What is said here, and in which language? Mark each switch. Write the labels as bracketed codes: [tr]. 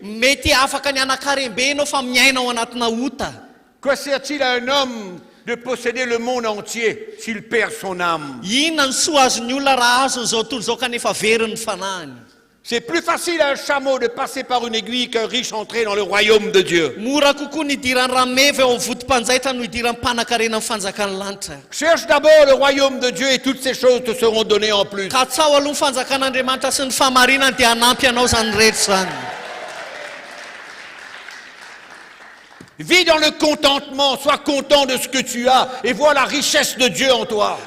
[mg] Mety afaka ny anakarembe ianao fa miaina ao anatina ota. [fr] Que sert-il à un homme de posséder le monde entier s'il perd son âme? [mg] Inona ny soa azony olona raha azo zao tontolo zao kanefa veriny fanahiny? [fr] C'est plus facile à un chameau de passer par une aiguille qu'un riche entrer dans le royaume de Dieu. [mg] Mora kokoa ny idiran'ny rameva eo amin'ny vodim-panjaitra no idiran'ny mpanan-karena amin'ny fanjakan'ny lanitra. [fr] Cherche d'abord le royaume de Dieu et toutes ces choses te seront données en plus. [mg] Ka tsao aloha ny fanjakan'Andriamanitra sy ny fahamarinany dia hanampy anao zany rehetra zany. [fr] Vis dans le contentement, sois content de ce que tu as et vois la richesse de Dieu en toi.